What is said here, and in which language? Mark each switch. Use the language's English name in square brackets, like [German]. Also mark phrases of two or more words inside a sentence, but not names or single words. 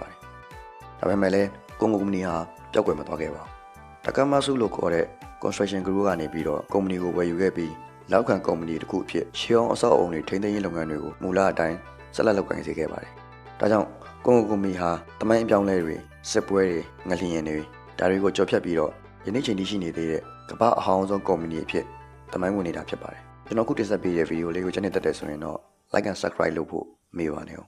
[Burmese] ပါတယ်ဒါပေမဲ့လည်းကုငိုကုမ္ပဏီဟာပျောက်ကွယ်မသွားခဲ့ပါဘူးတက္ကမဆုလို့ခေါ်တဲ့ [English] construction group [Burmese] ကနေပြီးတော့ကုမ္ပဏီကိုဝယ်ယူခဲ့ပြီးလောက်ခံကုမ္ပဏီတစ်ခုအဖြစ်ရှေးအောင်အဆောက်အအုံတွေထိန်းသိမ်းရေးလုပ်ငန်းတွေကိုမူလအတိုင်းဆက်လက်လုပ်ကိုင်စေခဲ့ပါတယ်ဒါကြောင့်ကုငိုကုမ္ပဏီဟာတမိုင်းအပြောင်းလဲတွေစစ်ပွဲတွေငလျင်တွေဒါတွေကိုကြော်ဖြတ်ပြီးတော့ယနေ့ချိန်ထိရှိနေသေးတဲ့ကမ္ဘာအဟောင်းဆုံးကုမ္ပဏီအဖြစ်တမိုင်းဝင်နေတာဖြစ်ပါတယ်ကျွန်တော်ခုတင်ဆက်ပေးတဲ့ဗီဒီယိုလေးကိုချစ်နေတတ်တယ်ဆိုရင်တော့ [English] like and subscribe [Burmese] လုပ်ဖို့မေ့ပါနဲ့